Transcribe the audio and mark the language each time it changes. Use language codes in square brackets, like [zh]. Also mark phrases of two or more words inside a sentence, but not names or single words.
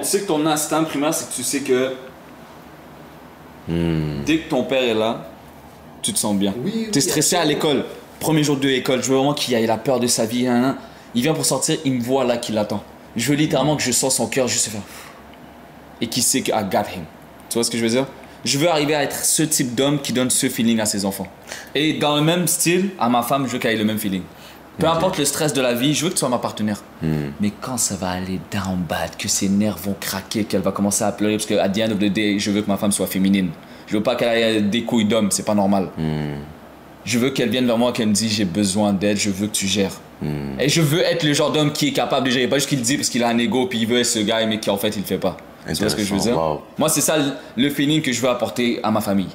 [fr] Mais tu sais que ton instinct primaire, c'est que tu sais que dès que ton père est là, tu te sens bien. Oui, T'es stressé à l'école. Premier jour de l'école, je veux vraiment qu'il ait la peur de sa vie. Hein, hein. Il vient pour sortir, il me voit là qu'il l'attend. Je veux littéralement que je sens son cœur juste se faire. Et qu'il sait que [en] I got him. [fr] Tu vois ce que je veux dire? Je veux arriver à être ce type d'homme qui donne ce feeling à ses enfants. Et dans le même style, à ma femme, je veux qu'elle ait le même feeling. Peu importe le stress de la vie, je veux que tu sois ma partenaire. Mais quand ça va aller [en] down bad, [fr] que ses nerfs vont craquer, qu'elle va commencer à pleurer, parce que [en] at the end of the day, [fr] je veux que ma femme soit féminine. Je veux pas qu'elle ait des couilles d'homme, c'est pas normal. Je veux qu'elle vienne vers moi, qu'elle me dise j'ai besoin d'aide, je veux que tu gères. Et je veux être le genre d'homme qui est capable de gérer, pas juste qu'il le dit parce qu'il a un ego puis il veut être ce gars, mais qui en fait il le fait pas. Tu vois ce que je veux dire? Wow. Moi, c'est ça le feeling que je veux apporter à ma famille.